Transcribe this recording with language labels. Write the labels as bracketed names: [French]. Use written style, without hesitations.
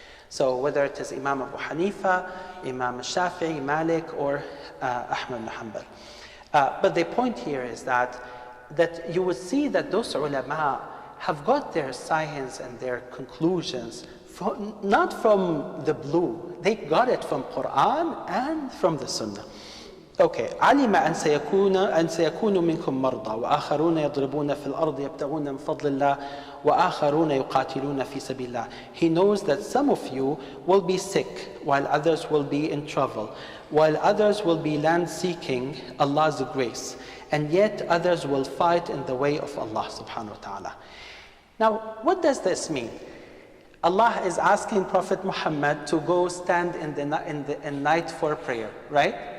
[English] So whether it is Imam Abu Hanifa, Imam Shafi'i, Malik, or Ahmad ibn Hanbal. But the point here is that you will see that those ulama have got their science and their conclusions not from the blue. They got it from Quran and from the Sunnah. Okay. [Arabic] علم أن سيكون منكم مرضى وآخرون يضربون في الأرض يبتغون من فضل الله وآخرون يقاتلون في سبيل الله. [English] He knows that some of you will be sick while others will be in trouble, while others will be land seeking Allah's grace, and yet others will fight in the way of Allah subhanahu wa ta'ala. Now, what does this mean? Allah is asking Prophet Muhammad to go stand in night for prayer, right?